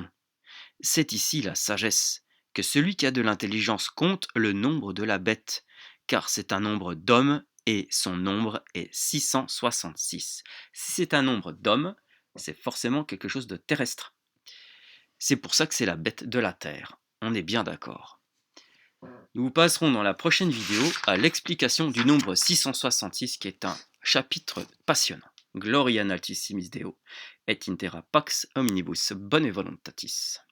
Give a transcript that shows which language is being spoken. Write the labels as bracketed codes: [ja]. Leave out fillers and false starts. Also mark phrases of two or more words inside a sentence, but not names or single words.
[fr] C'est ici la sagesse, que celui qui a de l'intelligence compte le nombre de la bête, car c'est un nombre d'hommes et son nombre est 666. Si c'est un nombre d'hommes, c'est forcément quelque chose de terrestre. C'est pour ça que c'est la bête de la terre. On est bien d'accord. Nous passerons dans la prochaine vidéo à l'explication du nombre 666, qui est un chapitre passionnant. [la] Gloria in altissimis Deo, et in terra pax omnibus bone voluntatis.